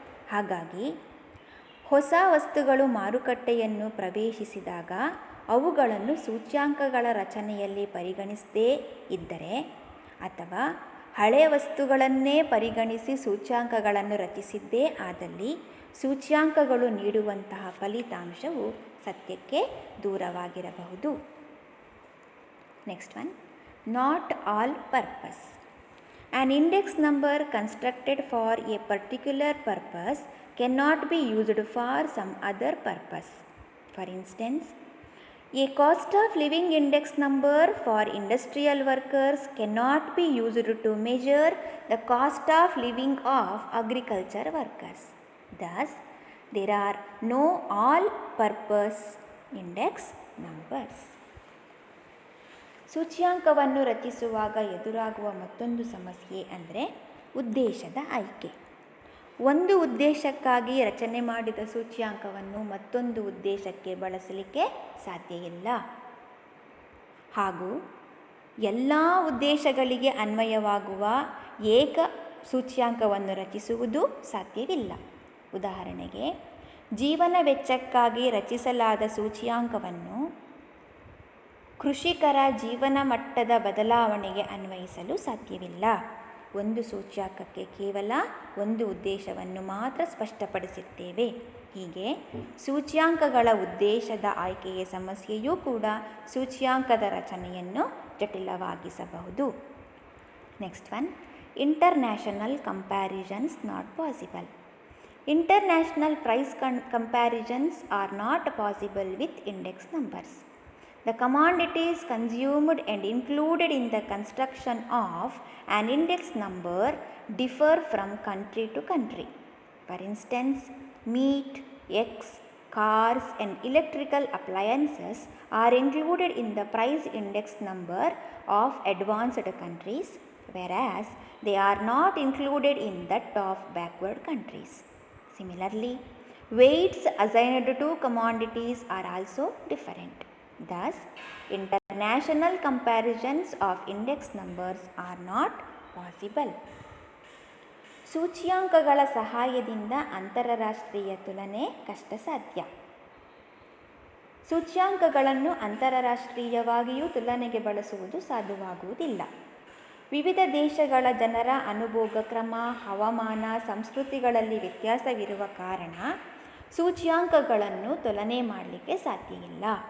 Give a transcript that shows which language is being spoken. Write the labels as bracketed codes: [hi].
[kn] ಹಾಗಾಗಿ ಹೊಸ ವಸ್ತುಗಳು ಮಾರುಕಟ್ಟೆಯನ್ನು ಪ್ರವೇಶಿಸಿದಾಗ ಅವುಗಳನ್ನು ಸೂಚ್ಯಾಂಕಗಳ ರಚನೆಯಲ್ಲಿ ಪರಿಗಣಿಸದೇ ಇದ್ದರೆ ಅಥವಾ ಹಳೆಯ ವಸ್ತುಗಳನ್ನೇ ಪರಿಗಣಿಸಿ ಸೂಚ್ಯಾಂಕಗಳನ್ನು ರಚಿಸಿದ್ದೇ ಆದಲ್ಲಿ ಸೂಚ್ಯಾಂಕಗಳು ನೀಡುವಂತಹ ಫಲಿತಾಂಶವು ಸತ್ಯಕ್ಕೆ ದೂರವಾಗಿರಬಹುದು. [en] Next one, not all purpose. An index number constructed for a particular purpose cannot be used for some other purpose. For instance, a cost of living index number for industrial workers cannot be used to measure the cost of living of agriculture workers. Thus, there are no all-purpose index numbers. [kn] ಸೂಚ್ಯಾಂಕವನ್ನು ರಚಿಸುವಾಗ ಎದುರಾಗುವ ಮತ್ತೊಂದು ಸಮಸ್ಯೆ ಅಂದರೆ ಉದ್ದೇಶದ ಆಯ್ಕೆ. ಒಂದು ಉದ್ದೇಶಕ್ಕಾಗಿ ರಚನೆ ಮಾಡಿದ ಸೂಚ್ಯಾಂಕವನ್ನು ಮತ್ತೊಂದು ಉದ್ದೇಶಕ್ಕೆ ಬಳಸಲಿಕ್ಕೆ ಸಾಧ್ಯ ಇಲ್ಲ. ಹಾಗೂ ಎಲ್ಲ ಉದ್ದೇಶಗಳಿಗೆ ಅನ್ವಯವಾಗುವ ಏಕ ಸೂಚ್ಯಾಂಕವನ್ನು ರಚಿಸುವುದು ಸಾಧ್ಯವಿಲ್ಲ. ಉದಾಹರಣೆಗೆ, ಜೀವನ ವೆಚ್ಚಕ್ಕಾಗಿ ರಚಿಸಲಾದ ಸೂಚ್ಯಾಂಕವನ್ನು ಕೃಷಿಕರ ಜೀವನ ಮಟ್ಟದ ಬದಲಾವಣೆಗೆ ಅನ್ವಯಿಸಲು ಸಾಧ್ಯವಿಲ್ಲ. ಒಂದು ಸೂಚ್ಯಾಂಕಕ್ಕೆ ಕೇವಲ ಒಂದು ಉದ್ದೇಶವನ್ನು ಮಾತ್ರ ಸ್ಪಷ್ಟಪಡಿಸುತ್ತೇವೆ. ಹೀಗೆ ಸೂಚ್ಯಾಂಕಗಳ ಉದ್ದೇಶದ ಆಯ್ಕೆಯ ಸಮಸ್ಯೆಯೂ ಕೂಡ ಸೂಚ್ಯಾಂಕದ ರಚನೆಯನ್ನು ಜಟಿಲವಾಗಿಸಬಹುದು. [en] Next one, international comparisons not possible. International price comparisons are not possible with index numbers. The commodities consumed and included in the construction of an index number differ from country to country. For instance, meat, eggs, cars and electrical appliances are included in the price index number of advanced countries, whereas they are not included in that of backward countries. Similarly, weights assigned to commodities are also different. Thus, international comparisons of index numbers are not possible. [kn] ಸೂಚ್ಯಾಂಕಗಳ ಸಹಾಯದಿಂದ ಅಂತರರಾಷ್ಟ್ರೀಯ ತುಲನೆ ಕಷ್ಟಸಾಧ್ಯ. ಸೂಚ್ಯಾಂಕಗಳನ್ನು ಅಂತರರಾಷ್ಟ್ರೀಯವಾಗಿಯೂ ತುಲನೆಗೆ ಬಳಸುವುದು ಸಾಧ್ಯವಾಗುವುದಿಲ್ಲ. ವಿವಿಧ ದೇಶಗಳ ಜನರ ಅನುಭೋಗ ಕ್ರಮ, ಹವಾಮಾನ, ಸಂಸ್ಕೃತಿಗಳಲ್ಲಿ ವ್ಯತ್ಯಾಸವಿರುವ ಕಾರಣ ಸೂಚ್ಯಾಂಕಗಳನ್ನು ತುಲನೆ ಮಾಡಲಿಕ್ಕೆ ಸಾಧ್ಯ ಇಲ್ಲ.